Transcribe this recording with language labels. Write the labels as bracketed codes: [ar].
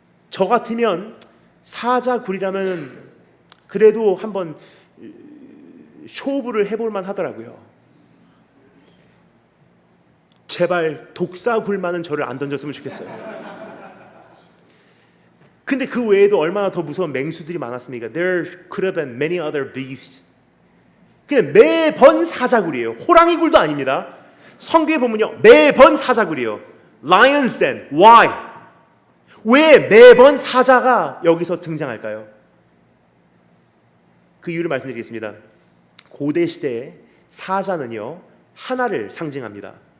[ko] 저 같으면 사자굴이라면 그래도 한번 쇼부를 해볼만 하더라고요. 제발 독사굴만은 저를 안 던졌으면 좋겠어요. 근데 그 외에도 얼마나 더 무서운 맹수들이 많았습니까? [en] There could have been many other beasts. [ko] 그냥 매번 사자굴이에요. 호랑이 굴도 아닙니다. 성경에 보면요, 매번 사자굴이에요. [en] Lion's den. Why? [ko] 왜 매번 사자가 여기서 등장할까요? 그 이유를 말씀드리겠습니다. 고대 시대에 사자는요 하나를 상징합니다.